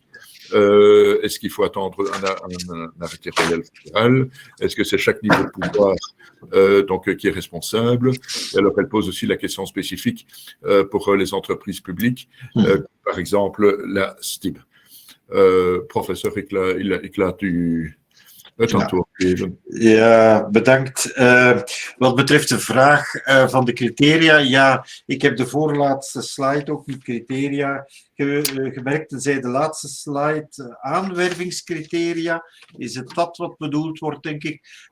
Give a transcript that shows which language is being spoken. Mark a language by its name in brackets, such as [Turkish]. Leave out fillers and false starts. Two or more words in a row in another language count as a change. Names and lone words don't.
[French] Est-ce qu'il faut attendre un arrêté royal fédéral? Est-ce que c'est chaque niveau de pouvoir donc, qui est responsable? Et alors, elle pose aussi la question spécifique pour les entreprises publiques, par exemple la STIB. Professeur Ikla, tu... [Dutch] Ja, bedankt. Wat betreft de vraag van de criteria, ja, ik heb de voorlaatste slide ook met criteria gemerkt. Tenzij de laatste slide aanwervingscriteria, is het dat wat bedoeld wordt, denk ik.